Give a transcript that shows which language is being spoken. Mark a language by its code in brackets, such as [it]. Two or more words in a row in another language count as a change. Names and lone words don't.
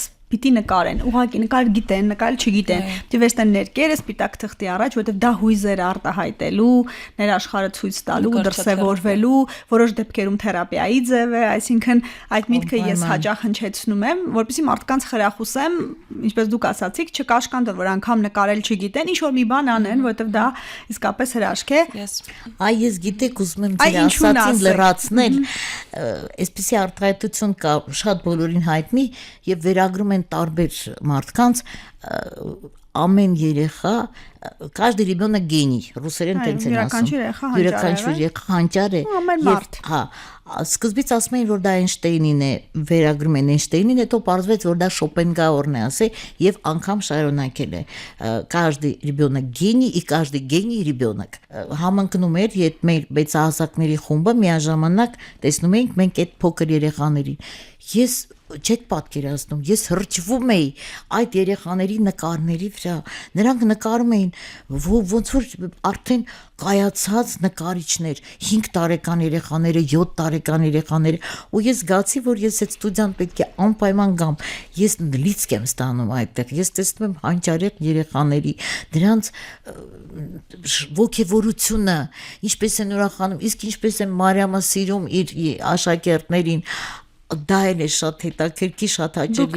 [hy] պիտի նկարեն, ուղղակի նկար գիտեն, նկարել չգիտեն։ Պիտի վերցնեն ներկերը սպիտակ թղթի առաջ, որովհետև դա հույզեր արտահայտելու, ներաշխարհը ցույց տալու, դրսևորվելու, որոշ դեպքերում թերապիայի ձև է, այսինքն այդ միտքը ես հաճախ հնչեցնում եմ, որպեսզի մարդկանց խրախուսեմ, ինչպես դուք ասացիք, չկաշկանդել, որ անգամ նկարել չգիտեն, ինչ որ մի բան անեն, որովհետև դա իսկապես հրաշք է։ Այ ես գիտեք, ուզում եմ ձեր ասածին լրացնել, այսպեսի արտահայտություն կա շատ բոլորին հայտնի եւ վերագրում տարբեր մարդկանց ամեն երեխա [ru] каждый ребёнок гений [hy] ռուսերեն տենց են ասում յուրաքանչյուր երեխա հանճար է եւ հա սկզբից ասում էին որ դա Էյնշտեյնին է վերագրում են Էյնշտեյնին հետո պարզվեց որ դա Շոպենգաուրն է ասել եւ անգամ շարունակել է [ru] каждый ребёнок гений и каждый гений [hy] ребёнок համընկնում էր երբ մեր մեծահասակների խումբը միաժամանակ տեսնում էինք մենք այդ փոքր երեխաներին ես չեք պատկերացնում ես հրճվում էի այդ երեխաների նկարների վրա նրանք նկարում էին ոնց որ արդեն կայացած նկարիչներ 5 տարեկան երեխաները 7 տարեկան երեխաները ու ես զգացի որ ես այդ ստուդիան պետք է անպայման գամ ես լիցք եմ ստանում այդտեղ ես տեսնում եմ հանճարեղ երեխաների դրանց ոգևորությունը ինչպես են ուրախանում իսկ ինչպես է Մարիամը սիրում իր աշակերտներին դա էլ է շատ հետաքրքիր, շատ հաճելի։